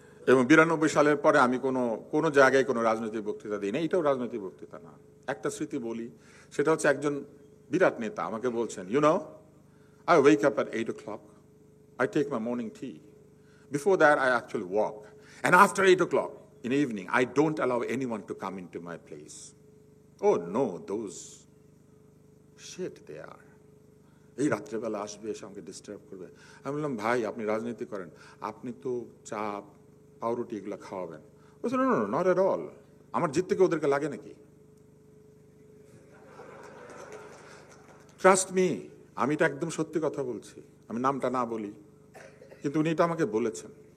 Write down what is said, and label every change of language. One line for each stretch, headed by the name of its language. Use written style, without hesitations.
Bangla: এবং 92 সালের পরে আমি কোনো জায়গায় কোনো রাজনৈতিক বক্তৃতা দিই না। এটাও রাজনৈতিক বক্তৃতা না। একটা স্মৃতি বলি, সেটা হচ্ছে একজন বিরাট নেতা আমাকে বলছেন,
English: I wake up at 8 o'clock, I take my morning tea. Before that, I actually walk. And after 8 o'clock in the evening, I don't allow anyone to come into my place. Oh no, those shit they are.
Bangla: এই রাত্রেবেলা আসবে, এসে আমাকে disturb করবে। আমি বললাম, ভাই আপনি রাজনীতি করেন, আপনি তো চা পাউরুটি এগুলো খাওয়াবেন। বলছে,
English: No, not at all.
Bangla: আমার জিত থেকে ওদেরকে লাগে নাকি?
English: trust me,
Bangla: আমি এটা একদম সত্যি কথা বলছি, আমি নামটা না বলি, কিন্তু উনি এটা আমাকে বলেছেন।